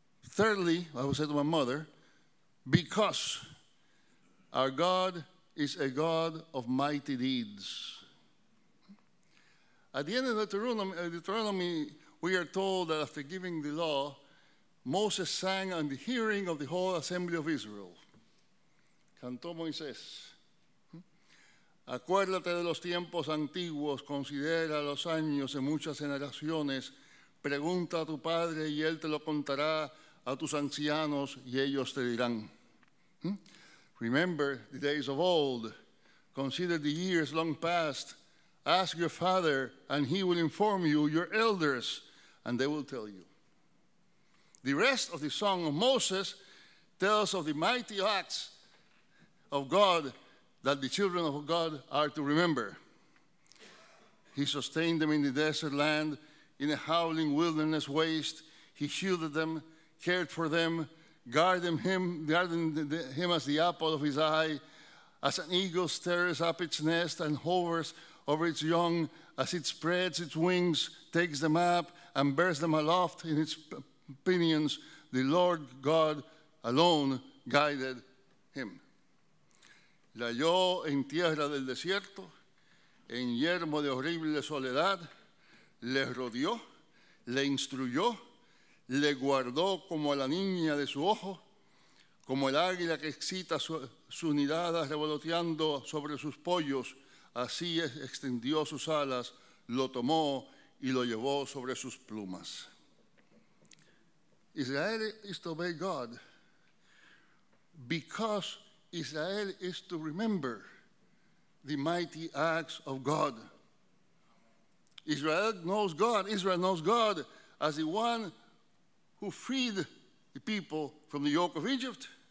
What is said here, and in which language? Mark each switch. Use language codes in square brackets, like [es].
[en] Thirdly, I will say to my mother, because our God is a God of mighty deeds. At the end of Deuteronomy, we are told that after giving the law, Moses sang on the hearing of the whole assembly of Israel. [es] Cantó Moisés. Acuérdate de los tiempos antiguos, considera los años de muchas generaciones, pregunta a tu padre y él te lo contará, a tus ancianos y ellos te dirán. [en] Remember the days of old, consider the years long past, Ask your father, and he will inform you, your elders, and they will tell you. The rest of the Song of Moses tells of the mighty acts of God that the children of God are to remember. He sustained them in the desert land, in a howling wilderness waste. He shielded them, cared for them, guarding him as the apple of his eye, as an eagle stirs up its nest and hovers over its young, as it spreads its wings, takes them up, and bears them aloft in its pinions. The Lord God alone guided him. [es] Le halló en tierra del desierto, en yermo de horrible soledad, le rodeó, le instruyó, le guardó como a la niña de su ojo, como el águila que excita su nidada revoloteando sobre sus pollos, así extendió sus alas, lo tomó y lo llevó sobre sus plumas. [en] Israel is to obey God because Israel is to remember the mighty acts of God. Israel knows God as the one who freed the people from the yoke of Egypt.